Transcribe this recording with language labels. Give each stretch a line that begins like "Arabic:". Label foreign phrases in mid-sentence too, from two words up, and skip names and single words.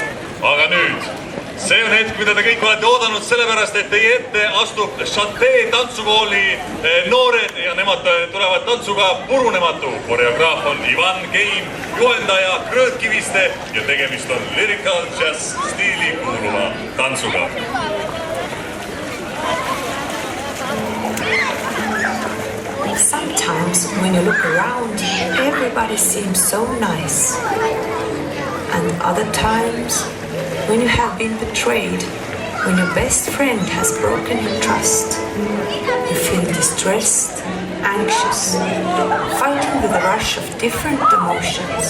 Estonian: Aga nüüd, see on hetk, mida te kõik olete oodanud, sellepärast, et teie ette astub Chantee tantsukooli noored ja nemad tulevad tantsuga Purunematu. Koreograaf on Ivan Keim, juhendaja Krõõt Kiviste ja tegemist on
English: lyrical jazz
Estonian: stiili kuuluva tantsuga.
English: Sometimes when you look around, everybody seems so nice. And other times, when you have been betrayed, when your best friend has broken your trust, you feel distressed, anxious, fighting with a rush of different emotions.